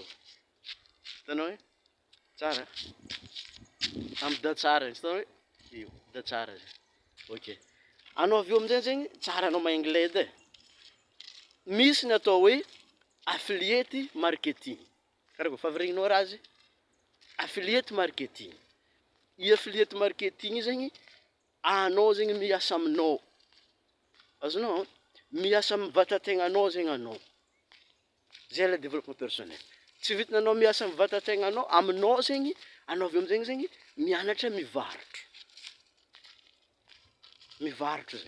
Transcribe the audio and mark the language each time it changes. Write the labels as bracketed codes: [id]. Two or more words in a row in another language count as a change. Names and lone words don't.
[mg] Hitanao e? Tsara? Amin'ny da tsara izy hitanao hoe? Io, da tsara zegny. Ok. Anao avy eo amin'izay zegny tsara anao mahay anglais edy e. Misy ny atao hoe [en] affiliate marketing. [mg] Karakory fa avy raha azy? [en] Affiliate marketing. [mg] I [en] affiliate marketing [mg] io zegny anao zegny miasa aminao. Azonao? Miasa amin'ny vatantegnanao zegny anao. Zay le [fr] développement personnel. [mg] Tsy vitananao miasa amin'ny vatantegnanao, aminao zegny, anao avy eo amin'izay zegny mianatra mivarotro. Mivarotro zegny.